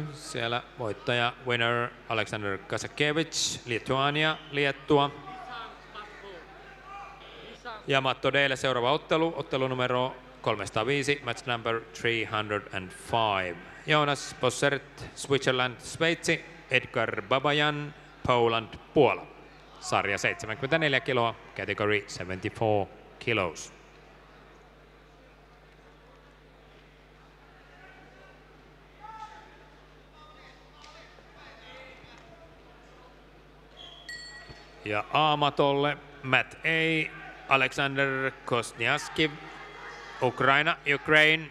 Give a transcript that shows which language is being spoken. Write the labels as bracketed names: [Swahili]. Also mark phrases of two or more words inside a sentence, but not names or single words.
[Finnish] Siellä voittaja winner Alexander Kasakevich, Lituania, Liettua. Ja matto D:lle seuraava ottelu, ottelu numero 305, [English] match number 305. Jonas Bossert, Switzerland, [Finnish] Sveitsi, Edgar Babajan, Poland, Puola. Sarja 74 kiloa, [English] category 74 kilos. [Finnish] Ja aamatolle Mat A, Alexander Kosniaskiv, Ukraina, Ukraine.